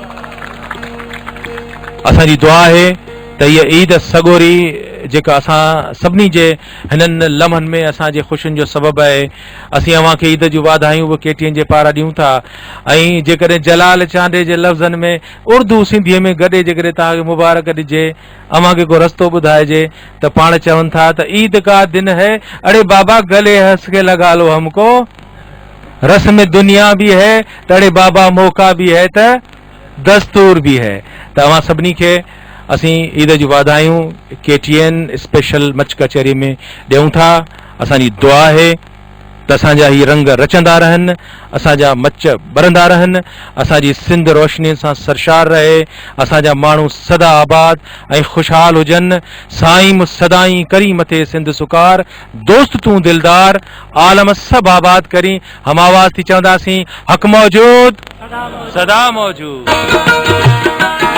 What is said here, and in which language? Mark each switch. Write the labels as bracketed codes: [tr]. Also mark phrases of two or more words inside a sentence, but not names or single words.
[sd] असांजी दुआ आहे त हीअ ईद सगोरी जेका असां सभिनी जे हिननि लम्हनि में असांजे ख़ुशियुनि जो सबबु आहे, असीं अव्हां खे ईद जूं वाधायूं बि केटीअनि जे पारां ॾियूं था। ऐं जेकॾहिं जलाल चांडे जे लफ़्ज़नि में उर्दू सिंधीअ में गॾे जेकॾहिं तव्हांखे मुबारक ॾिजे, अव्हां खे को रस्तो ॿुधाइजे त पाण चवनि था त [ur] عید کا دن ہے, [sd] अड़े बाबा [ur] گلے ہنس کے لگا لو ہم کو, رسم دنیا بھی ہے [sd] त अड़े बाबा [ur] موقع بھی ہے [sd] त [ur] دستور بھی ہے. [sd] त अव्हां सभिनी खे असीं ईद जी वाधायूं KTN स्पेशल मच कचहरी में ॾियूं था। असांजी दुआ आहे त असांजा ही रंग रचंदा रहनि, असांजा मच ॿरंदा रहनि, असांजी सिंध रोशनी सां सरशार रहे, असांजा माण्हू सदा आबाद ऐं ख़ुशहाल हुजनि। साईं मूं सदाई करी मथे सिंध सुकार, दोस्त तूं दिलदार, आलम सभु आबाद करी। हम आवाज़ थी चवंदासीं, हक़ मौजूद सदा मौजूद।